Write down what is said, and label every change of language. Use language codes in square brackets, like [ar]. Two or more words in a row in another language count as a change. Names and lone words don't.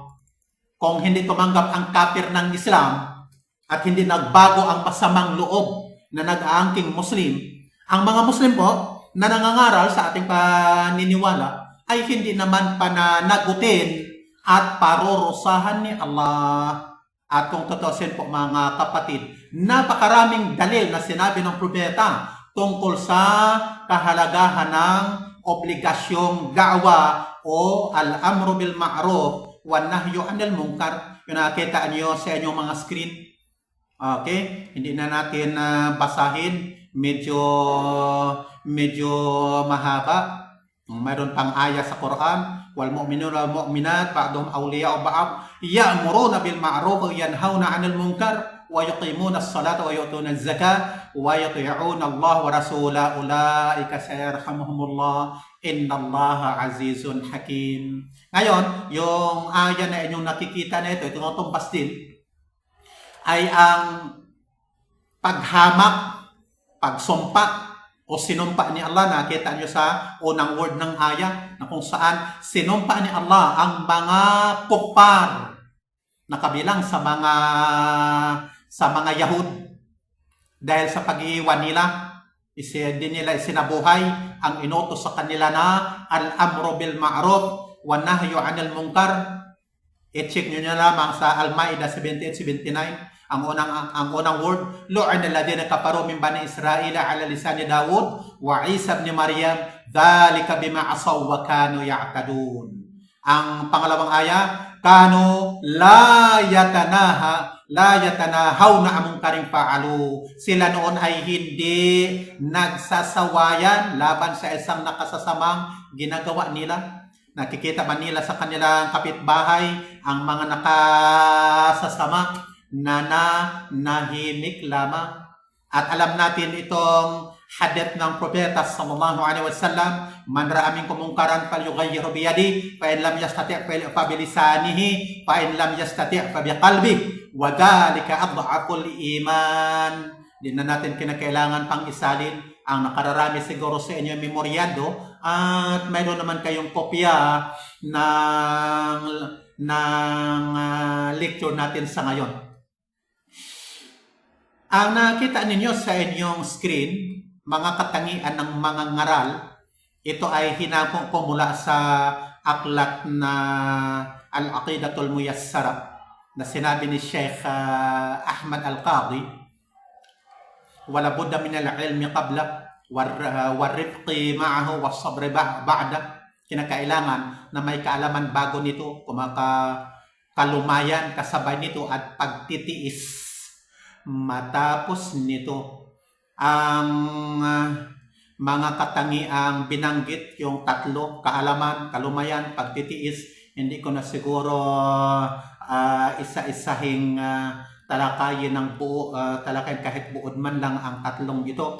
[tl] Kung hindi tumanggap ang kafir ng Islam at hindi nagbago ang masamang loob na nag-aangking Muslim, ang mga Muslim po na nangangaral sa ating paniniwala ay hindi naman pananagutin at parurusahan ni Allah. At kung totoosin po mga kapatid, napakaraming dalil na sinabi ng propeta tungkol sa kahalagahan ng obligasyong da'wa o [ar] الأمر بالمعروف والنهي عن المنكر. [tl] Yung nakita niyo sa inyong mga screen. Okay? Hindi na natin basahin. Medyo mahaba. Mayroon pang aya sa Quran, [ar] والمؤمنون والمؤمنات بعضهم أولياء بعض يأمرون بالمعروف وينهون عن المنكر ويقيمون الصلاة ويؤتون الزكاة ويطيعون الله ورسوله أولئك سيرحمهم الله إن الله عزيز حكيم. [tl] Ngayon, yung aya na inyong nakikita na ito tumbas din ay ang paghamak, pagsumpa o sinumpa ni Allah. Nakita niyo sa unang word ng aya na kung saan sinumpa ni Allah ang mga kupar na kabilang sa mga Yahud dahil sa pag-iiwan nila, din nila isinabuhay ang inutos sa kanila na [ar] الأمر بالمعروف والنهي عن المنكر. [tl] I-check niyo na lamang sa Al-Maidah 78-79. Ang unang word, [ar] لعن الذين كفروا من بني إسرائيل على لسان داود وعيسى ابن مريم ذلك بما عصوا وكانوا يعتدون. [tl] Ang pangalawang aya, [ar] كانوا لا يتناهون عن منكر فعلوه. [tl] Sila noon ay hindi nagsasawayan laban sa isang nakasasamang ginagawa nila. Nakikita ba nila sa kanilang kapitbahay ang mga nakasasama na nahimik lamang? At alam natin itong hadith ng propeta [ar] صلى الله عليه وسلم، من رأى منكم منكرا فليغيره بيده فإن لم يستطع فبلسانه فإن لم يستطع فبقلبه وذلك أضعف الإيمان. [tl] Di na natin kinakailangan pang isalin ang nakararami siguro sa inyo memoryado at mayroon naman kayong kopya ng lecture natin sa ngayon. Ang nakita ninyo sa inyong screen, mga katangian ng mga ngaral, ito ay hinako ko mula sa aklat na Al-Aqidatul Muyassara na sinabi ni Sheikh Ahmad Al-Qadi, [ar] ولا بد من العلم قبل والرفق معه والصبر بعد. [tl] Kinakailangan na may kaalaman bago nito, kalumayan kasabay nito at pagtitiis matapos nito. Ang mga katangiang binanggit, yung tatlo, kaalaman, kalumayan, pagtitiis, hindi ko na siguro isa-isahing talakayin ng buo, talakayin kahit buod man lang ang tatlong ito.